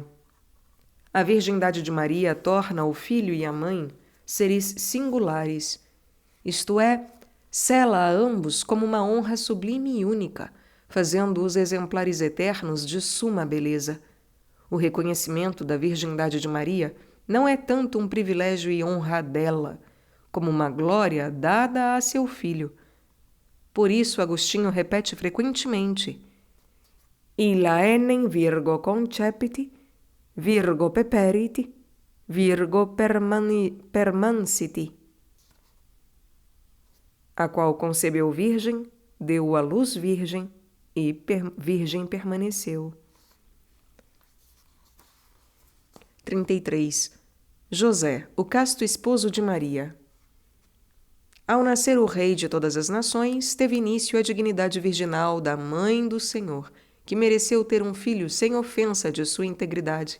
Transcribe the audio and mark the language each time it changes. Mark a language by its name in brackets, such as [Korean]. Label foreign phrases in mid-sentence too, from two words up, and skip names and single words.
[Portuguese] A virgindade de Maria torna o filho e a mãe seres singulares, isto é, sela a ambos como uma honra sublime e única, fazendo-os exemplares eternos de suma beleza. O reconhecimento da virgindade de Maria não é tanto um privilégio e honra dela, como uma glória dada a seu filho. Por isso, Agostinho repete frequentemente: [Latin] Illa enem virgo concepiti, virgo peperiti, virgo permansiti. [Portuguese] A qual concebeu virgem, deu à luz virgem e virgem permaneceu. 33. José, o casto esposo de Maria. Ao nascer o Rei de todas as nações, teve início a dignidade virginal da Mãe do Senhor, que mereceu ter um filho sem ofensa de sua integridade.